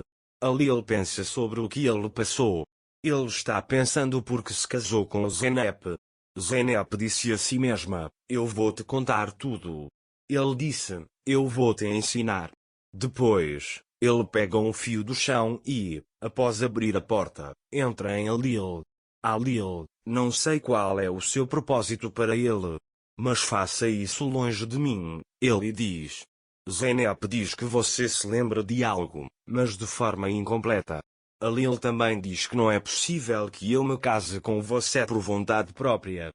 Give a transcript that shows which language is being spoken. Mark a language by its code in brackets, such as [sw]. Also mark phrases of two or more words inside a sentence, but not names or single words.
[pt] Halil pensa sobre o que ele passou. Ele está pensando porque se casou com Zeynep. Zeynep disse a si mesma: "Eu vou te contar tudo." Ele disse: "Eu vou te ensinar." Depois, ele pega um fio do chão e, após abrir a porta, entra em Halil. "Halil, não sei qual é o seu propósito para ele, mas faça isso longe de mim", ele diz. Zeynep diz que você se lembra de algo, mas de forma incompleta. Halil também diz que não é possível que eu me case com você por vontade própria.